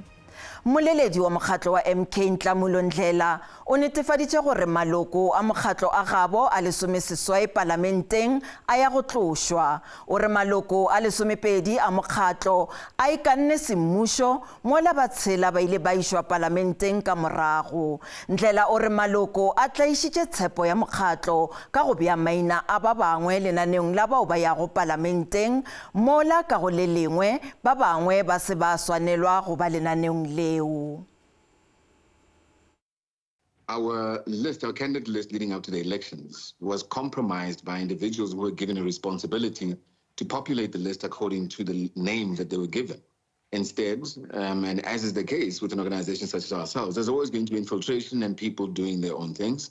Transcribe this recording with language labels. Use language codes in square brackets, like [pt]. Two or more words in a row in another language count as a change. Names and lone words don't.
[nso] Moleledi wa mokgatlo wa MK Ntlamulo Ndlela o netefaditše gore maloko a mokgatlo a gabo a 16 parlamenteng a ya go tlošwa o re maloko a 12 a mokgatlo a ikanne semmušo mola ba tshela ba ile ba išwa parlamenteng ka morago. Ndlela o re maloko a tlaišitše tshepo ya mokgatlo ka go bea maina a ba bangwe lenaneong la bao ba yago parlamenteng mola ka go le lengwe ba bangwe ba se ba swanelwa go ba lenaneong leo. [en] Our candidate list leading up to the elections was compromised by individuals who were given a responsibility to populate the list according to the names that they were given. Instead, and as is the case with an organization such as ourselves, there's always going to be infiltration and people doing their own things.